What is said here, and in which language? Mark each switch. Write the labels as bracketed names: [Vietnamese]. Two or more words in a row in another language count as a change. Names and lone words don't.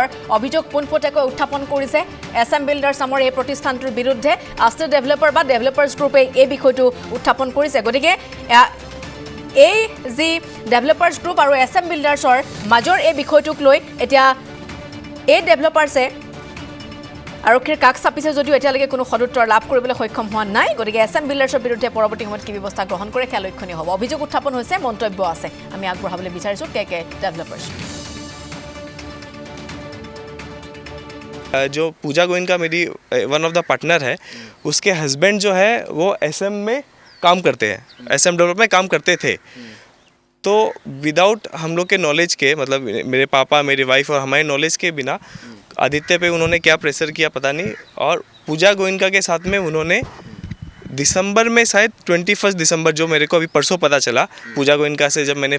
[Assamese] অভিযোগ পোনপটীয়াকৈ উত্থাপন কৰিছে এছএম বিল্ডাৰ্ছ নামৰ এই প্ৰতিষ্ঠানটোৰ বিৰুদ্ধে আষ্টেট ডেভেলপাৰ বা ডেভেলপাৰ্ছ গ্ৰুপে এই বিষয়টো উত্থাপন কৰিছে গতিকে এই যি ডেভেলপাৰ্ছ গ্ৰুপ আৰু এছএম বিল্ডাৰ্ছৰ মাজৰ এই বিষয়টোক লৈ এতিয়া এই ডেভেলপাৰ্ছে আৰক্ষীৰ কাষ চাপিছে যদিও এতিয়ালৈকে কোনো সদুত্তৰ লাভ কৰিবলৈ সক্ষম হোৱা নাই গতিকে এছএম বিল্ডাৰ্ছৰ বিৰুদ্ধে পৰৱৰ্তী সময়ত কি ব্যৱস্থা গ্ৰহণ কৰে সেয়া লক্ষণীয় হ'ব অভিযোগ উত্থাপন হৈছে মন্তব্য আছে আমি আগবঢ়াবলৈ বিচাৰিছোঁ কে ডেভেলপাৰ্ছ [Hindi] जो पूजा गोइनका मेरी [English] one of the partner [Hindi] है उसके हस्बैंड जो है वो एसएम में काम करते हैं एसएम डेवलप में काम करते थे तो विदाउट हम लोग के नॉलेज के मतलब मेरे पापा मेरी वाइफ और हमारे नॉलेज के बिना आदित्य पे उन्होंने क्या प्रेशर किया पता नहीं और पूजा गोइनका के साथ में उन्होंने दिसंबर में शायद 21 दिसंबर जो मेरे को अभी परसों पता चला पूजा गोइनका से जब मैंने